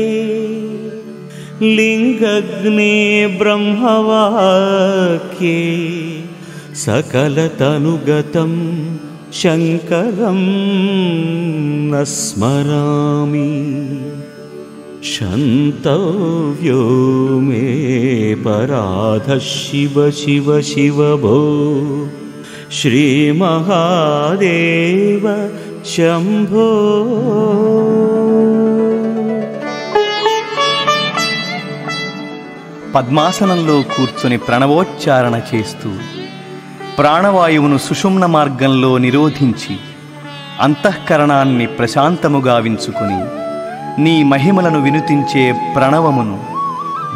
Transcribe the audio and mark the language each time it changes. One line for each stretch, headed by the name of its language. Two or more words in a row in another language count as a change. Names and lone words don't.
Sanskrit: लिंगग्ने ब्रह्मवाक्ये सकलतनुगतं शंकरं न स्मरामि क्षन्तव्यो मे पराधः शिव शिव शिव भो श्रीमहादेव शम्भो।
Telugu: పద్మాసనంలో కూర్చొని ప్రణవోచ్చారణ చేస్తూ ప్రాణవాయువును సుషుమ్న మార్గంలో నిరోధించి అంతఃకరణాన్ని ప్రశాంతముగా వించుకుని నీ మహిమలను వినుతించే ప్రణవమును